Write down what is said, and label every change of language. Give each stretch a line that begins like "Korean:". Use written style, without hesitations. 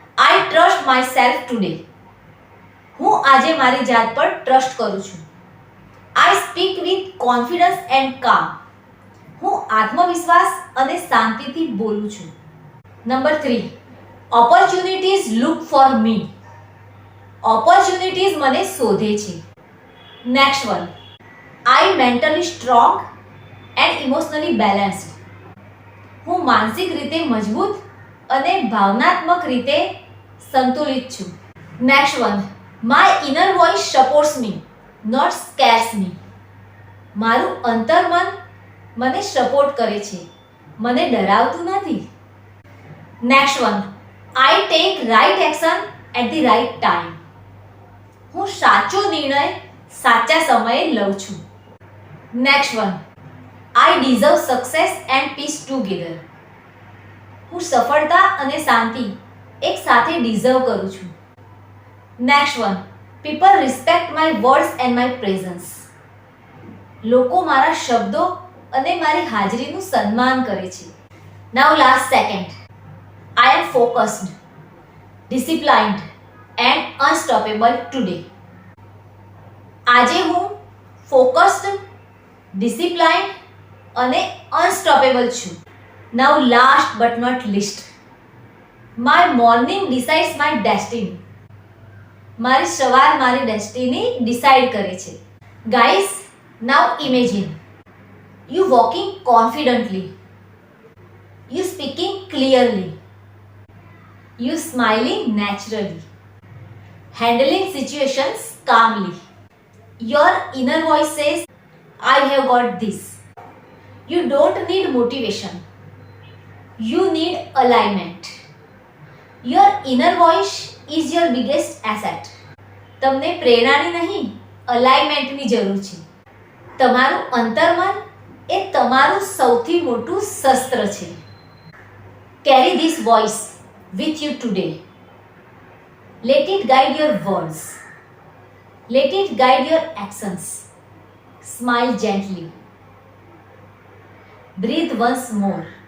English: I trust myself today.
Gujarati: હું આજે મારી જાત પર ટ્રસ્ટ કરું છું.
English: I speak with confidence and calm.
Gujarati: હું આત્મવિશ્વાસ અને શાંતિથી બોલું છું.
English: Number 3. Opportunities look for me.
Gujarati: Opportunities મને શોધે છે.
English: Next one. I mentally strong and emotionally balanced.
Gujarati: હું માનસિક રીતે મજબૂત અને ભાવનાત્મક રીતે સંતુલિત છું.
English: Next one. My inner voice supports me, not scares me.
Gujarati: મારું અંતર્મન મને સપોર્ટ કરે છે, મને ડરાવતું નથી.
English: Next one. I take right action at the right time.
Gujarati: હું સાચો નિર્ણય સાચા સમયે લઉં છું.
English: Next one. I deserve success and peace together.
Gujarati: હું સફળતા અને શાંતિ એક સાથે ડિઝર્વ કરું છું.
English: Next one. People respect my words and my presence.
Gujarati: લોકો મારા શબ્દો અને મારી હાજરીનું સન્માન કરે છે.
English: Now last second. I am focused, disciplined and unstoppable today.
Gujarati: આજે હું ફોકસ્ડ, ડિસિપ્લાઇન્ડ અને અનસ્ટોપેબલ છું.
English: Now last but not least. My morning decides my destiny.
Gujarati: મારી સવાર મારી ડેસ્ટિની ડિસાઇડ કરે છે.
English: Guys, now imagine you walking confidently, you speaking clearly, you smiling naturally, handling situations calmly. Your inner voice says, I have got this. You don't need motivation. You need alignment. Your inner voice is your biggest asset.
Gujarati: તમને પ્રેરણાની નહીં, અલાઇનમેન્ટની જરૂર છે. તમારું અંતર્મન એ તમારું સૌથી મોટું શસ્ત્ર છે.
English: Carry this voice with you today. Let it guide your words. Let it guide your actions. Smile gently. Breathe once more.